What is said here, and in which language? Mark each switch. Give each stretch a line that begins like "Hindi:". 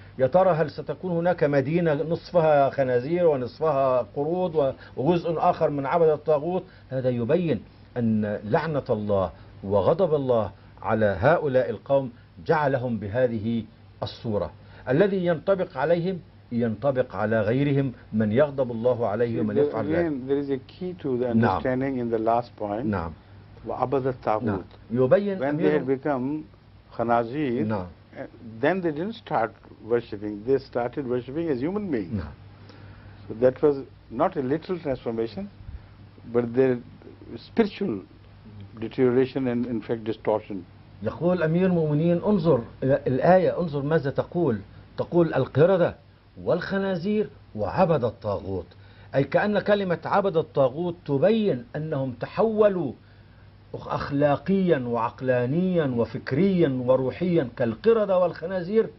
Arabic: يا ترى هل ستكون هناك مدينة نصفها خنازير ونصفها قرود وجزء آخر من عبد الطاغوت؟ هذا يبين أن لعنة الله وغضب الله على هؤلاء القوم جعلهم بهذه الصورة. الذي ينطبق عليهم ينطبق على غيرهم، من يغضب الله عليه ومن يفعل ذلك.
English: There is a key to the understanding in the last point.
Arabic: نعم. وعبد الطاغوت. يبين
English: when they had become khanazir,
Arabic: نعم.
English: then they didn't start worshipping. They started worshipping as human beings.
Arabic: نعم.
English: So that was not a literal transformation. but their spiritual deterioration and in fact distortion.
Arabic: يقول أمير المؤمنين انظر إلى الآية، انظر ماذا تقول. تقول القردة والخنازير وعبد الطاغوت، أي كأن كلمة عبد الطاغوت تبين أنهم تحولوا أخلاقيا وعقلانيا وفكريا وروحيا كالقردة والخنازير.